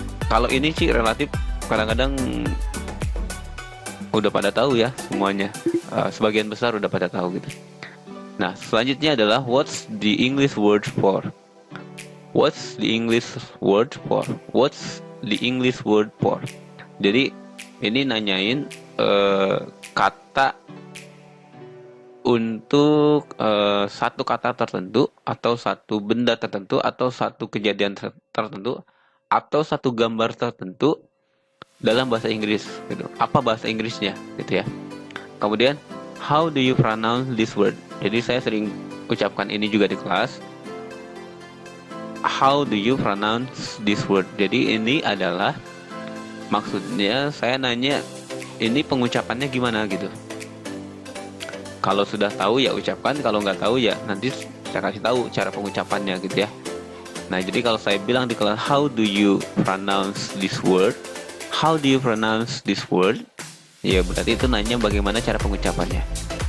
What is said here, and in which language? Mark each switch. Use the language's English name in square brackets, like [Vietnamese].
[Indonesian] Kalau ini sih relatif kadang-kadang udah pada tahu ya semuanya. Sebagian besar udah pada tahu gitu. Nah, selanjutnya adalah [English] what's the English word for. What's the English word for. What's the English word for. [Indonesian] Jadi ini nanyain kata untuk satu kata tertentu atau satu benda tertentu atau satu kejadian tertentu atau satu gambar tertentu dalam bahasa Inggris gitu. Apa bahasa Inggrisnya gitu ya. Kemudian [English] how do you pronounce this word. [Indonesian] Jadi saya sering ucapkan ini juga di kelas. [English] How do you pronounce this word. [Indonesian] Jadi ini adalah maksudnya saya nanya ini pengucapannya gimana gitu. Kalau sudah tahu ya ucapkan, kalau nggak tahu ya nanti saya kasih tahu cara pengucapannya gitu ya. Nah, jadi kalau saya bilang di kelas [English] how do you pronounce this word, [Indonesian] how do you pronounce this word, ya berarti itu nanya bagaimana cara pengucapannya.